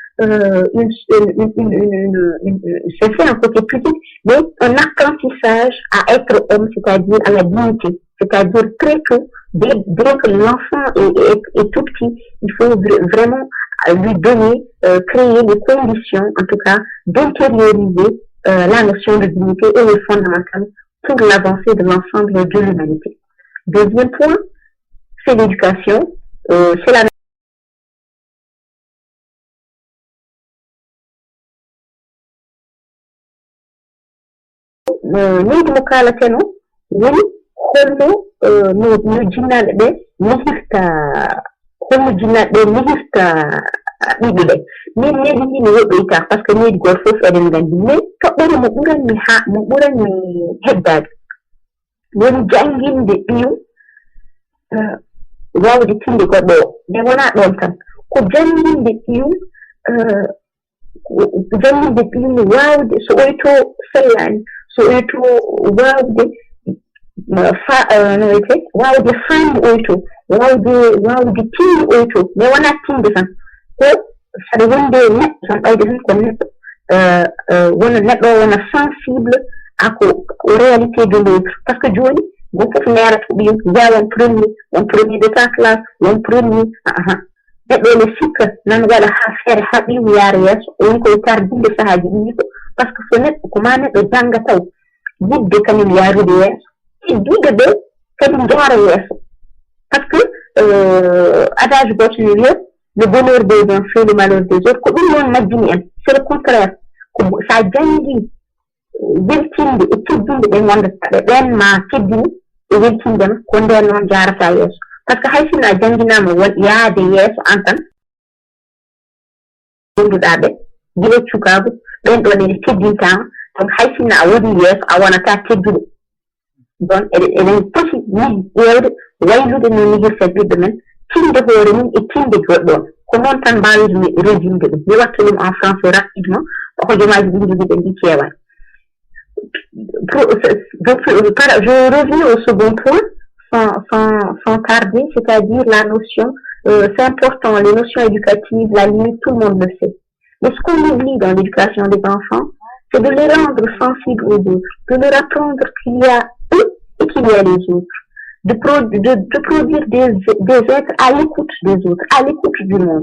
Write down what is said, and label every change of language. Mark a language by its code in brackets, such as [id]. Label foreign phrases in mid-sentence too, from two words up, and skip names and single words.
[fr] c'est fait un côté pudique, mais un apprentissage à être homme, c'est-à-dire à la dignité, c'est-à-dire très tôt, dès que l'enfant est tout petit, il faut vraiment lui donner, créer les conditions, en tout cas, d'intérioriser la notion de dignité et le fondamental pour l'avancée de l'ensemble de l'humanité. Deuxième point, c'est l'éducation. C'est la [ff] leydi mo kaalaten o woni holno no jinnaɗe ɓe nehirta holno jinnaɗe ɓe nehirta ɓiɓɓe ɓe min neɗi ni mi woɗɗoyta [fr] par ce que [ff] neɗi goto fof eɗen gandi mais toɓɓere mo ɓuranmi heddade woni janginde ɓiyu wawde tinde goɗɗo o nde wona ɗon tan ko janginde ɓiyu janginde ɓiyu wawde so oyto sellani so oyto wawde no wiyete wawde famde oyto wawde tinde oyto mais wona tinde tan ko saɗa wonde neɗɗo tan ɓayde tan ko neɗɗo wona neɗɗo o wona [fr] sensible à [ff] ko [fr] réalité de l'autre par ce que [ff] joni gon fof nerata ko ɓiyum wiya won [fr] premier de ta classe [ff] won premier neɗɗo ene sikka nan waɗa ha feere ha ɓiyu yaara yeeso woni koye tardinde sahaji ɗiɗo [fr] par ce que [ff] so neɗɗo ko ma neɗɗo janga taw yidde kañum yaarude yeeso heddiɓe ɓe kadi jora yeeso [fr] par ce que [ff] adage goto ne wiya [fr] le bonheur des uns fait le malheur des autres [ff] ko ɗum noon majjini en [fr] c'est le contraire [ff] ko sa jangi weltinde e teddunde ɓe gondata ɓe ɓen ma teddini e weltinde ma ko nden noon jarata yeeso [fr] par ce que [ff] hay sinno a janginama yaade yeeso an tan gonduɗa ɓe guila cukago ɓen ɗon ene teddintama donc hay sinno a woodi yeeso a wonata tedduɗo donc eɗen poti ƴewde waylude no nihirta ɓiɓɓe men tinde hoore mum e tinde goɗɗo on ko noon tan mbawirmi résumde ɗum mi watta ɗum [fr] en français rapidement [ff] hojomaji ɗi jogiɓe ndi kewani [fr] je reviens au second point sans tarder, c'est-à-dire la notion, c'est important, les notions éducatives, la limite, tout le monde le sait. Mais ce qu'on oublie dans l'éducation des enfants, c'est de les rendre sensibles aux autres, de leur apprendre qu'il y a eux et qu'il y a les autres, de produire des êtres à l'écoute des autres, à l'écoute du monde.